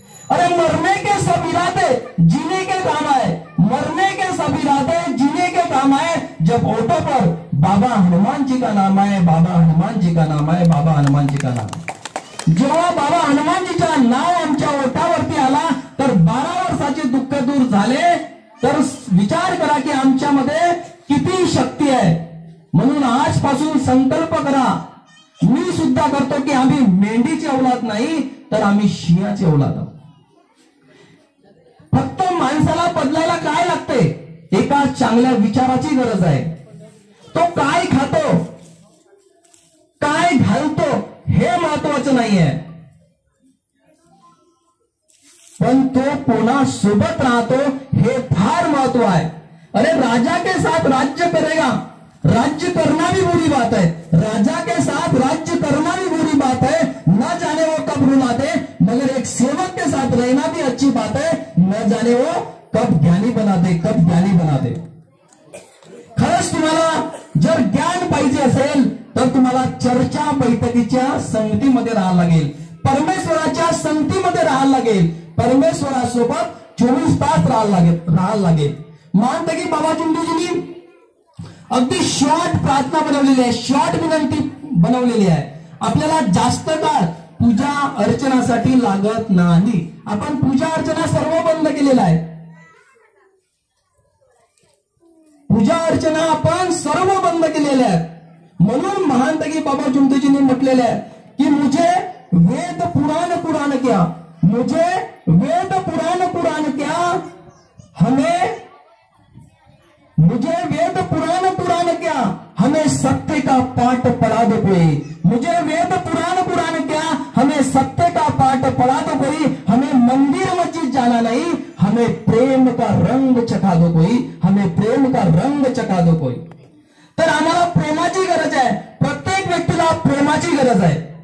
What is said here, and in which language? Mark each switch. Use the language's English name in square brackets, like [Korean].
[Hindi] अरे मरने के सब इरादे जीने के काम आए, मरने के सब इरादे जीने के काम आए. जब ऑटो पर बाबा हनुमान जी का नाम आए, बाबा हनुमान जी का नाम आए, बाबा हनुमान जी का नाम. [Marathi] जेव्हा बाबा हनुमानजीचा नाव आमच्या ओठावरती आला तर 12 वर्षाचे दुःख दूर झाले. तर विचार करा की आमच्यामध्ये किती शक्ती आहे. म्हणून आजपासून संकल्प करा, मी सुद्धा करतो की आम्ही मेंढीची औलाद नाही तर आम्ही सिंहाची औलाद आहोत. फक्त माणसाला बदलायला काय लागते? एका चांगल्या विचाराची गरज आहे. तो काय खातो, काय घालतो हे महत्वाचं नाहीये, पण तो कोणासोबत राहतो हे फार महत्व आहे. [Hindi] अरे राजा के साथ राज्य करेगा, राज्य करना भी बुरी बात है. राजा के साथ राज्य करना भी बुरी बात है, न जाने वो कब रुलाते. मगर एक सेवक के साथ रहना भी अच्छी बात है, न जाने वो कब ज्ञानी बनाते, कब ज्ञानी बनाते. [Marathi] खरंच तुम्हाला जर ज्ञान पाहिजे असेल तर तुम्हाला चर्चा बैठकीच्या संगतीमध्ये राहायला लागेल, परमेश्वराच्या संगतीमध्ये राहायला लागेल, परमेश्वरासोबत 24 तास राहायला लागेल. महानतगी बाबा चिमटेजींनी अगदी शॉर्ट प्रार्थना बनवलेली आहे, शॉर्ट विनंती बनवलेली आहे. आपल्याला जास्त काळ पूजा अर्चनासाठी लागत नाही. आपण पूजा अर्चना सर्व बंद केलेला आहे. पूजा अर्चना आपण सर्व बंद केलेल्या आहेत. म्हणून महानतगी बाबा चिमटेजींनी म्हटलेले आहे की [Hindi] मुझे वेद पुराण पुराण क्या, मुझे वेद पुराण क्या, हमें मुझे वेद पुराण क्या, हमें सत्य का पाठ पढ़ा दो कोई, मुझे वेद पुराण क्या, हमें सत्य का पाठ पढ़ा दो कोई, हमें मंदिर मस्जिद जाना नहीं, हमें प्रेम का रंग चखा दो कोई, हमें प्रेम का रंग चखा दो कोई। [Marathi] तर आम्हाला प्रेमाची गरज आहे, प्रत्येक व्यक्तीला प्रेमाची गरज आहे।